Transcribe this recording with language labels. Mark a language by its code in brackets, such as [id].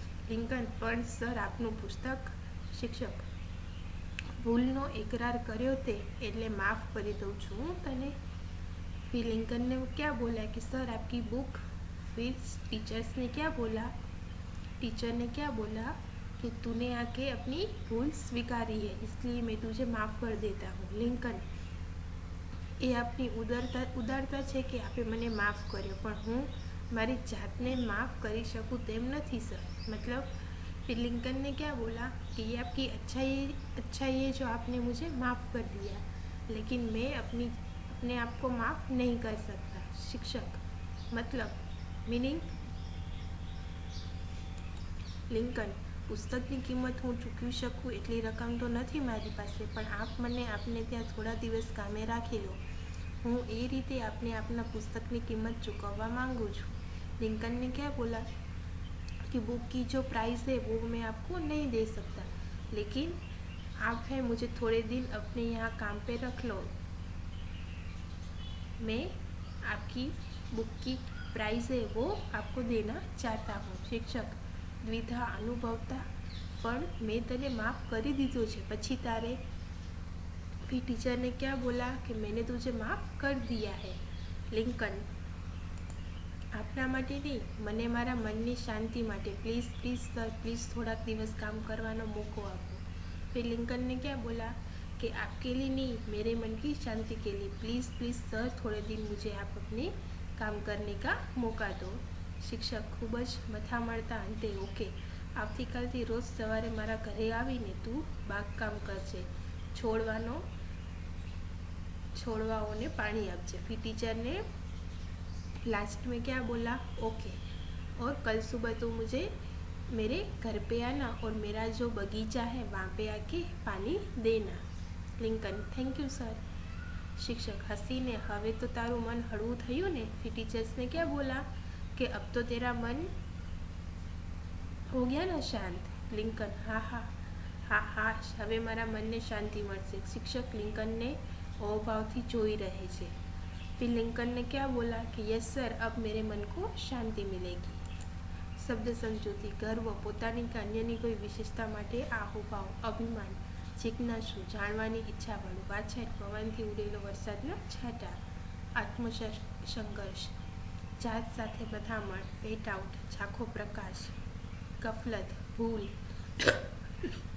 [gu] Lincoln, પણ sir આપનું પુસ્તક। શિક્ષક, ભૂલનો એકરાર કર્યો તે એટલે માફ કરી દઉં છું હું તને। [hi] फिर लिंकन ने क्या बोला कि सर आपकी बुक। फिर टीचर्स ने क्या बोला? टीचर ने क्या बोला कि तूने आके अपनी भूल स्वीकारी है इसलिए मैं तुझे माफ़ कर देता हूँ। [gu] लिंकन, એ આપની ઉદારતા છે કે આપે મને માફ કર્યો, પણ હું મારી જાતને માફ કરી શકું તેમ નથી સર। [hi] मतलब फिर लिंकन ने क्या बोला कि ये आपकी अच्छाई है जो आपने मुझे माफ़ कर दिया, लेकिन मैं अपने आप को माफ़ नहीं कर सकता। शिक्षक, मतलब मीनिंग? [gu] लिंकन, પુસ્તકની કિંમત હું ચૂકવી શકું એટલી રકમ તો નથી મારી પાસે, પણ આપ મને આપને ત્યાં થોડા દિવસ કામે રાખી લો, હું એ રીતે આપને આપના પુસ્તકની કિંમત ચૂકવવા માંગુ છું। [hi] लिंकन ने क्या बोला कि बुक की जो प्राइस है वो मैं आपको नहीं दे सकता, लेकिन आप है मुझे थोड़े दिन अपने यहाँ काम पे रख लो, मैं आपकी बुक की प्राइस है वो आपको देना चाहता हूँ। शिक्षक, द्विधा अनुभवता [gu] પણ મેં તને માફ કરી દીધો છે, પછી તારે? [hi] फिर टीचर ने क्या बोला कि मैंने तुझे माफ़ कर दिया है। [gu] लिंकन, આપના માટે નહીં, મને મારા મનની શાંતિ માટે, પ્લીઝ પ્લીઝ સર, પ્લીઝ થોડાક દિવસ કામ કરવાનો મોકો આપો। [hi] फिर लिंकन ने क्या बोला कि आपके लिए नहीं, मेरे मन की शांति के लिए, प्लीज़ प्लीज़ सर थोड़े दिन मुझे आप अपने काम करने का मौका दो। [gu] શિક્ષક, ખૂબ જ મથા મળતા અંતે, ઓકે, આવતીકાલથી રોજ સવારે મારા ઘરે આવીને તું બાગકામ કરજે, છોડવાઓને પાણી આપજે। [hi] फिर टीचर ने लास्ट में क्या बोला? ओके, और कल सुबह तो मुझे मेरे घर पे आना और मेरा जो बगीचा है वहाँ पे आके पानी देना। [en] Lincoln, thank you sir. [hi] शिक्षक, हसीने, [gu] હવે તો તારું મન હળવું થયું ને? [hi] फिर टीचर्स ने क्या बोला कि अब तो तेरा मन हो गया ना शांत? लिंकन, हाँ हाँ हाँ हाँ, [gu] હવે મારા મનને શાંતિ મળશે। શિક્ષક लिंकनને અભાવથી જોઈ રહે છે। [hi] फिर लिंकन ने क्या बोला कि यस सर, अब मेरे मन को शांति मिलेगी। [gu] શબ્દ સમજૂતી, ગર્વ, પોતાની કે અન્યની કોઈ વિશેષતા માટે આહોભાવ, અભિમાન, જિજ્ઞાસુ, જાણવાની ઈચ્છાવાળું, વાછાટ, પવનથી ઉડેલો વરસાદના છાંટા, આત્મસંઘર્ષ, જાત સાથે મથામણ, પેટ આઉટ, ઝાંખો પ્રકાશ, ગફલત, ભૂલ,